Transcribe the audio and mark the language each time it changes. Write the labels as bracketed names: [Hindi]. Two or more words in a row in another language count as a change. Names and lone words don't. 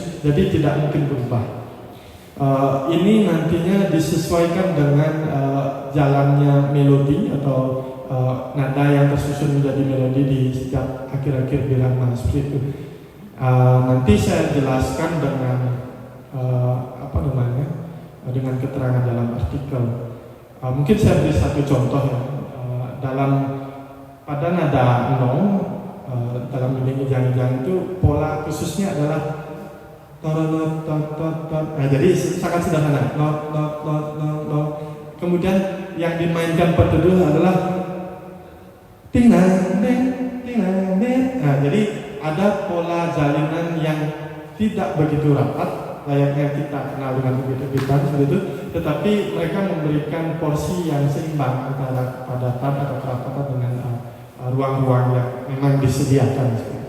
[Indonesian] Jadi tidak mungkin berubah. Ini nantinya disesuaikan dengan jalannya melodi atau nada yang tersusun menjadi melodi di setiap akhir-akhir birama seperti itu. Nanti saya jelaskan dengan dengan keterangan dalam artikel. Mungkin saya beri satu contoh ya. Pada nada nong, dalam gending ijang-ijang itu pola khususnya adalah not, nah, jadi sangat sederhana. Not. Kemudian yang dimainkan peteduh adalah ting nang neng. Nah, jadi ada pola jalinan yang tidak begitu rapat layaknya kita kenal dengan bibit-bibitan seperti itu, tetapi mereka memberikan porsi yang seimbang antara kepadatan atau kerapatan dengan ruang-ruang yang memang disediakan.